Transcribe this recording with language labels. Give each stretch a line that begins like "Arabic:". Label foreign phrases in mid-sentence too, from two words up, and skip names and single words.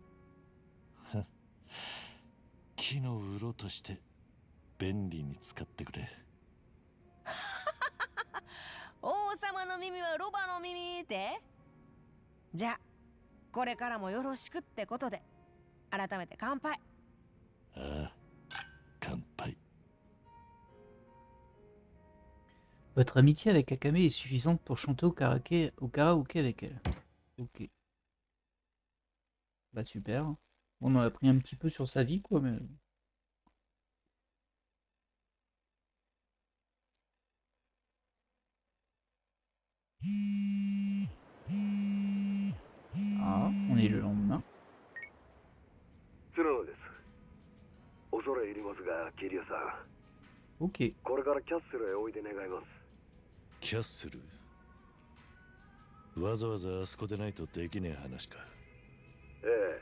Japanese: 木の鱗として便利に使ってくれ。王様の耳はロバの耳って。じゃあこれからもよろしくってことで改めて乾杯。ああ、乾杯。
French: Votre amitié avec Akame est suffisante pour chanter au karaoké avec elle. Ok. Bah super. On en a appris un petit peu sur sa vie quoi, mais... Ah, on est le lendemain.
Japanese: 角野です。恐れ入りますが、キリアさん。
French: Ok.
Japanese: これからキャッスルへおいで願います。キャッスル？わざわざあそこでないとできねえ話か。ええ。